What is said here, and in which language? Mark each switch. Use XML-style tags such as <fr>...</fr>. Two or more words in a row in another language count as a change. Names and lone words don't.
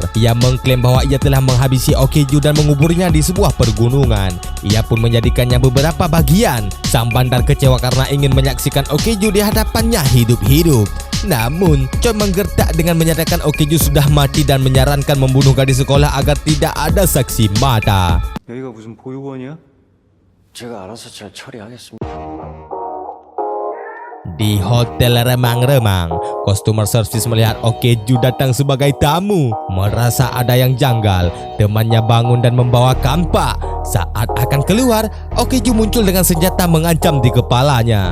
<id>Ia mengklaim bahwa ia telah menghabisi Okeju dan menguburnya di sebuah pergunungan. Ia pun menjadikannya beberapa bagian. Sang bandar kecewa karena ingin menyaksikan Okeju di hadapannya hidup-hidup. Namun, Choi menggertak dengan menyatakan Okeju sudah mati dan menyarankan membunuh gadis sekolah agar tidak ada saksi mata.</id> <ko>여기가 무슨 보육원이야? 제가 알아서 잘 처리하겠습니다.</ko> <id>Di hotel remang-remang,</id> <en>customer service</en> <id>melihat Okeju datang sebagai tamu. Merasa ada yang janggal, temannya bangun dan membawa kampak. Saat akan keluar, Okeju muncul dengan senjata mengancam di kepalanya.</id>